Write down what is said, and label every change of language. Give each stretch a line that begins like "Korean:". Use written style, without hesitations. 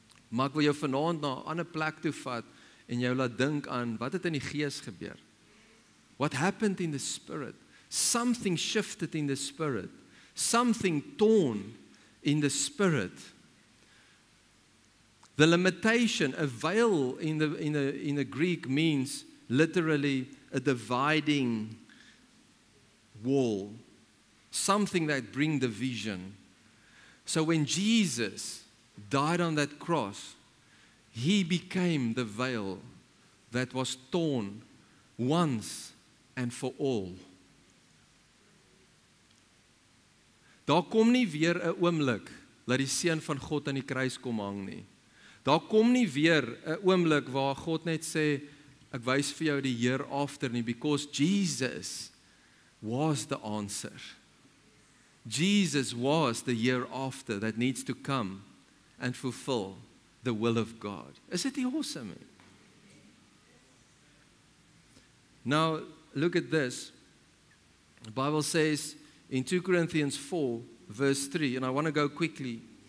Afrikaans: Maar ek wil jou vanaand na 'n ander plek toe vat en jou laat dink aan wat het in die gees gebeur.
English: What happened in the spirit? Something shifted in the spirit. Something torn in the spirit. The limitation, a veil in the Greek means literally a dividing wall. Something that brings division. So when Jesus died on that cross, he became the veil that was torn once and for all.
Afrikaans: Daar kom nie weer 'n oomblik dat die seun van God aan die kruis kom hang nie. Daar kom nie weer 'n oomblik waar God net sê ek wys vir jou die hereafter nie,
English: because Jesus was the answer. Jesus was the hereafter that needs to come and fulfill the will of God. Is it awesome? Now, look at this. The Bible says in 2 Corinthians 4, verse 3, and I want to go quickly.